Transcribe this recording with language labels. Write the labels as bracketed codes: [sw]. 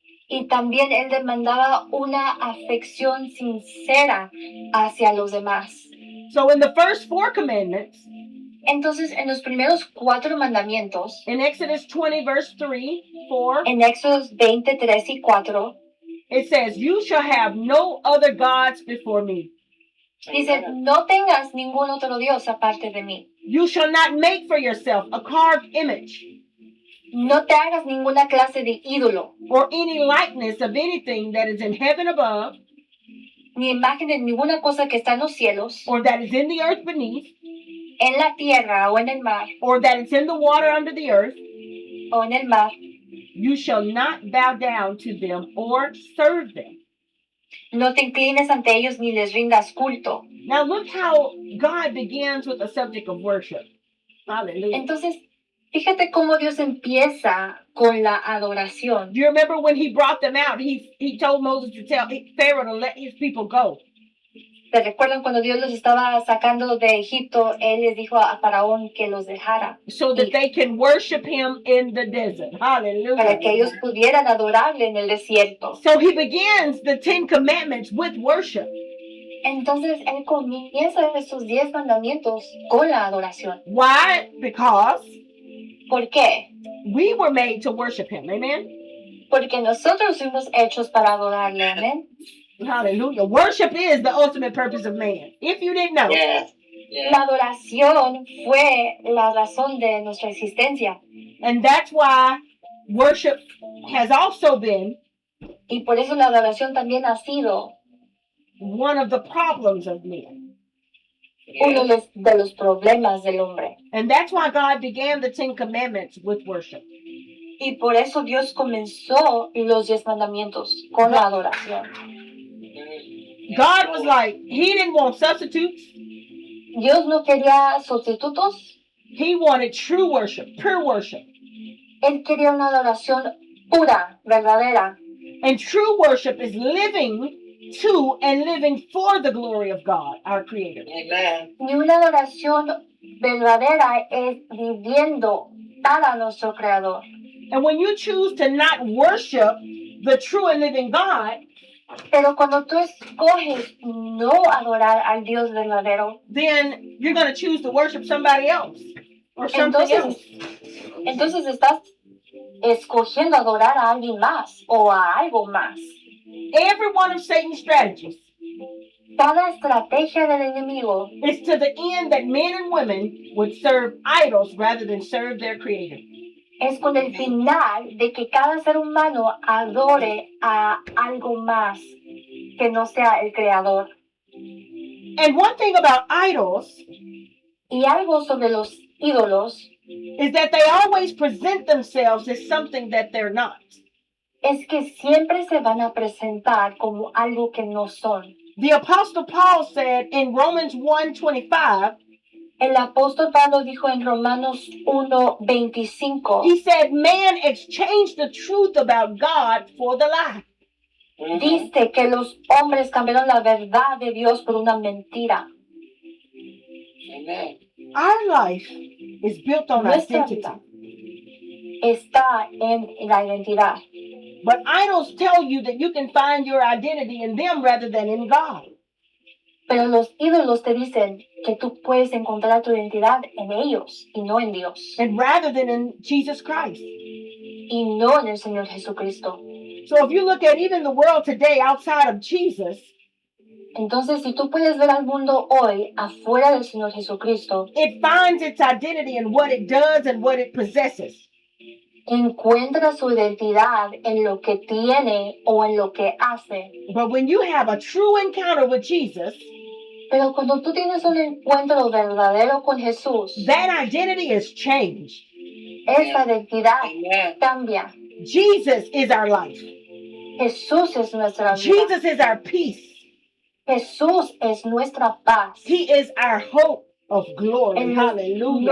[es] y también Él demandaba una afección sincera hacia los demás. [en] So in the first 4 commandments, [es] Entonces, en los primeros 4 mandamientos, [en] in Exodus 20, verse 3, 4, [es] en Éxodos 20, 3 y 4, [en] it says, "You shall have no other gods before me. [es] dice, no tengas ningún otro Dios aparte de mí. [en] You shall not make for yourself a carved image [es] No te hagas ninguna clase de ídolo, [en] or any likeness of anything that is in heaven above, [es] ni imagen de ninguna cosa que está en los cielos, [en] or that is in the earth beneath, [es] en la tierra o en el mar, [en] or that is in the water under the earth. [es] o en el mar. [en] You shall not bow down to them or serve them." [es] No te inclines ante ellos ni les rindas culto. [en] Now look how God begins with the subject of worship. Hallelujah. [es] Entonces, fíjate cómo Dios empieza con la adoración. [en] Do you remember when he brought them out? He told Moses to tell Pharaoh to let his people go. [es] ¿Te recuerdan cuando Dios los estaba sacando de Egipto? Él les dijo a Faraón que los dejara [en] So that they can worship him in the desert. [es] para que ellos Hallelujah. pudieran adorarle en el desierto. [en] So he begins the 10 commandments with worship. [es] Entonces, Él comienza esos 10 mandamientos con la adoración. [en] Why? Because [es] ¿Por qué? [en] we were made to worship him. Amen. [es] Porque nosotros fuimos hechos para adorarle. Amén. Hallelujah. [en] Worship is the ultimate purpose of man. If you didn't know. Yes. Yes. [es] La adoración fue la razón de nuestra existencia. [en] And that's why worship has also been [es] Y por eso la adoración también ha sido [en] one of the problems of men. [es] uno de los problemas del hombre. [en] And that's why God began the 10 commandments with worship. [es] Y por eso Dios comenzó los 10 mandamientos con la adoración. [en] God was like, he didn't want substitutes. [es] Dios no quería sustitutos. [en] He wanted true worship, pure worship. [es] Él quería una adoración pura, verdadera. [en] And true worship is living to and living for the glory of God, our Creator. Amen. [es] Y una adoración verdadera es viviendo para nuestro Creador. [en] And when you choose to not worship the true and living God, [es] Pero cuando tú escoges no adorar al Dios verdadero, [en] then you're going to choose to worship somebody else or something else. [es] entonces estás escogiendo adorar a alguien más o a algo más. [en] Every one of Satan's strategies [es] Cada estrategia del enemigo [en] is to the end that men and women would serve idols rather than serve their Creator. [es] es con el final de que cada ser humano adore a algo más que no sea el Creador. [en] And one thing about idols [es] Y algo sobre los ídolos [en] is that they always present themselves as something that they're not. [es] es que siempre se van a presentar como algo que no son. [en] The Apostle Paul said in Romans 1:25, [es] El apóstol Pablo dijo en Romanos 1:25, [en] he said, "Man exchanged the truth about God for the lie." [es] dice que los hombres cambiaron la verdad de Dios por una mentira. Amen. [en] Our life is built on [es] Nuestra [en] identity. [es] vida está en la identidad. [en] But idols tell you that you can find your identity in them rather than in God. [es] Pero los ídolos te dicen que tú puedes encontrar tu identidad en ellos y no en Dios. [en] And rather than in Jesus Christ. [es] Y no en el Señor Jesucristo. [en] So if you look at even the world today outside of Jesus, [es] Entonces, si tú puedes ver al mundo hoy afuera del Señor Jesucristo, [en] it finds its identity in what it does and what it possesses. [es] encuentra su identidad en lo que tiene o en lo que hace. [en] But when you have a true encounter with Jesus, [es] Pero cuando tú tienes un encuentro verdadero con Jesús, [en] that identity is changed. [es] esa identidad Amen. cambia. [en] Jesus is our life. [es] Jesús es nuestra vida. [en] Jesus is our peace. [es] Jesús es nuestra paz. [en] He is our hope of glory. [es] Él es Hallelujah.